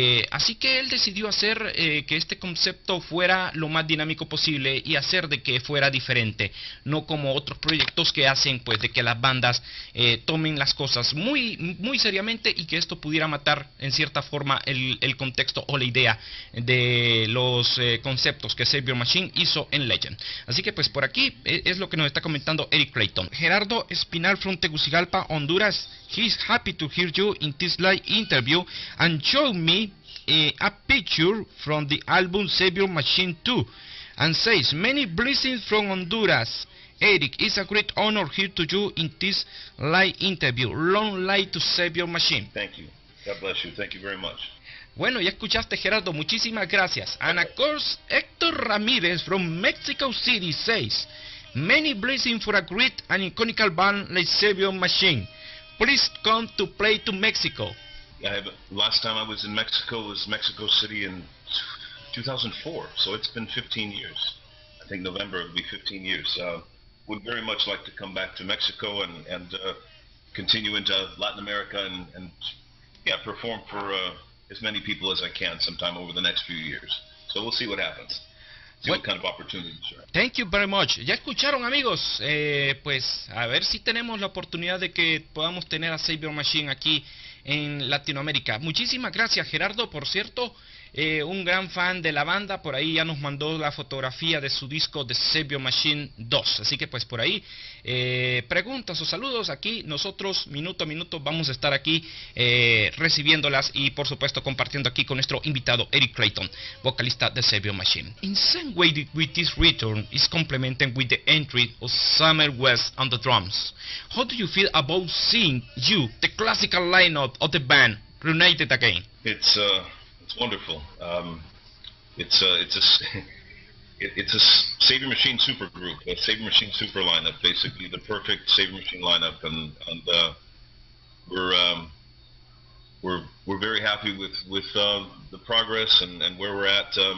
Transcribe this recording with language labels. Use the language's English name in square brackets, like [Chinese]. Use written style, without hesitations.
[Spanish] Así que él decidió hacer que este concepto fuera lo más dinámico posible y hacer de que fuera diferente, no como otros proyectos que hacen pues de que las bandas tomen las cosas muy seriamente y que esto pudiera matar en cierta forma el contexto o la idea de los conceptos que Saviour Machine hizo en Legend. Así que pues por aquí es lo que nos está comentando Eric Clayton. [English] Gerardo Espinal from Tegucigalpa, Honduras. He's happy to hear you in this live interview and show me a picture from the album Saviour Machine 2 and says many blessings from Honduras. Eric, it's a great honor here to you in this live interview. Long life to Saviour Machine. Thank you. God bless you. Thank you very much. [Spanish] Bueno, ya escuchaste, Gerardo, muchísimas gracias. [English] And of course, Héctor Ramírez from Mexico City says, many blessings for a great and iconic band like Saviour Machine. Please come to play to Mexico. Last time I was in Mexico was Mexico City in 2004, so it's been 15 years. I think November will be 15 years. Would very much like to come back to Mexico and continue into Latin America and perform for as many people as I can sometime over the next few years. So we'll see what happens. See what kind of opportunities are. Thank you very much. [Spanish] Ya escucharon, amigos, pues a ver si tenemos la oportunidad de que podamos tener a Saviour Machine aquí en Latinoamérica. Muchísimas gracias, Gerardo, por cierto, un gran fan de la banda. Por ahí ya nos mandó la fotografía de su disco de Saviour Machine 2, así que pues por ahí preguntas o saludos, aquí nosotros minuto a minuto vamos a estar aquí recibiéndolas y por supuesto compartiendo aquí con nuestro invitado Eric Clayton, vocalista de Saviour Machine. [English] In some way with this return is complemented with the entry of Summer West on the drums. How do you feel about seeing the classical lineup of the band reunited again? It's wonderful. It's a Saviour Machine super group, a Saviour Machine super lineup, basically the perfect Saviour Machine lineup, and we're very happy with the progress and where we're at.